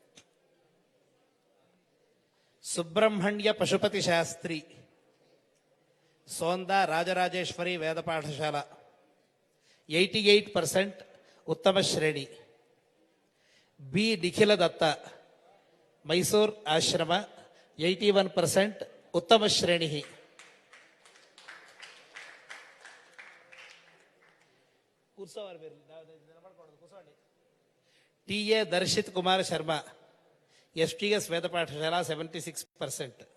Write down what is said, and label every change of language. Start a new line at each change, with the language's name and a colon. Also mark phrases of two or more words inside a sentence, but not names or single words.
Kannada: ಸುಬ್ರಹ್ಮಣ್ಯ ಪಶುಪತಿ ಶಾಸ್ತ್ರಿ ಸೋಂದಾ ರಾಜರಾಜೇಶ್ವರಿ ವೇದ ಪಾಠಶಾಲಾ 88% ಉತ್ತಮ ಶ್ರೇಣಿ. B ನಿಖಿಲ ದತ್ತ ಮೈಸೂರು ಆಶ್ರಮ 81% ಉತ್ತಮ ಶ್ರೇಣಿ टीए दर्शित कुमार शर्मा एसटीएस वेद पाठशाला 76%.